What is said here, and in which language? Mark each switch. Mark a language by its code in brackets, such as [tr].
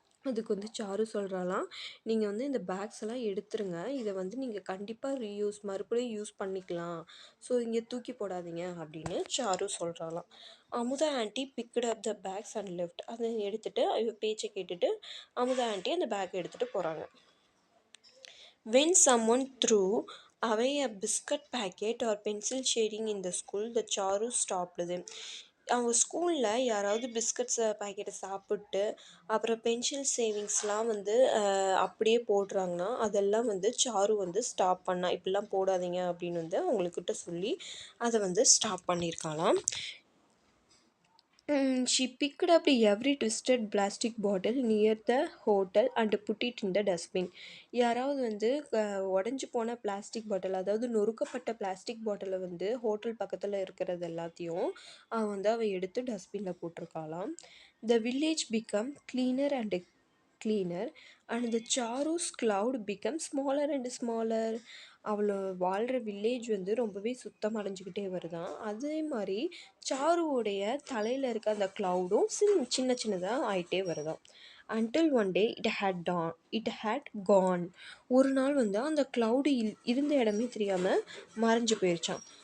[ta] அதுக்கு வந்து சாரு சொல்கிறாலாம், நீங்கள் வந்து இந்த பேக்ஸ் எல்லாம் எடுத்துருங்க, இதை வந்து நீங்கள் கண்டிப்பாக மறுபடியும் யூஸ் பண்ணிக்கலாம், ஸோ இங்கே தூக்கி போடாதீங்க அப்படின்னு sir சொல்கிறாலாம். Amudha aunty [en] Picked up the bags and left. [ta] அதை எடுத்துகிட்டு பேச்சை கேட்டுட்டு அமுதா ஆண்டி அந்த பேக் எடுத்துகிட்டு போகிறாங்க. [en] When someone threw away a biscuit packet or pencil shading in the school, the Charu stopped them. [ta] அவங்க ஸ்கூலில் யாராவது பிஸ்கட்ஸ் பாக்கெட்டை சாப்பிட்டு அப்புறம் பென்சில் சேவிங்ஸ்லாம் வந்து அப்படியே போடுறாங்கன்னா அதெல்லாம் வந்து சாரு வந்து ஸ்டாப் பண்ணா. இப்படிலாம் போடாதீங்க அப்படின்னு வந்து அவங்கக்கிட்ட சொல்லி அதை வந்து stop பண்ணியிருக்காளாம். [en] She picked up every twisted plastic bottle near the hotel and put it in the dustbin. [ta] யாராவது வந்து உடஞ்சி போன பிளாஸ்டிக் பாட்டில், அதாவது நொறுக்கப்பட்ட பிளாஸ்டிக் பாட்டிலை வந்து ஹோட்டல் பக்கத்தில் இருக்கிறது எல்லாத்தையும் அவள் எடுத்து டஸ்ட்பினில் போட்டிருக்காளாம். [en] The village become cleaner and cleaner and the Charu's cloud become smaller and smaller. [ta] அவளை வாழ்கிற வில்லேஜ் வந்து ரொம்பவே சுத்தமடைஞ்சிக்கிட்டே வருதான். அதே மாதிரி சாருவோடைய தலையில் இருக்க அந்த க்ளவுடும் சின்ன சின்னதாக ஆகிட்டே வருதாம். [en] Until one day it had gone. [ta] ஒரு நாள் வந்து அந்த க்ளவுடு இருந்த இடமே தெரியாமல் மறைஞ்சு போயிருச்சான்.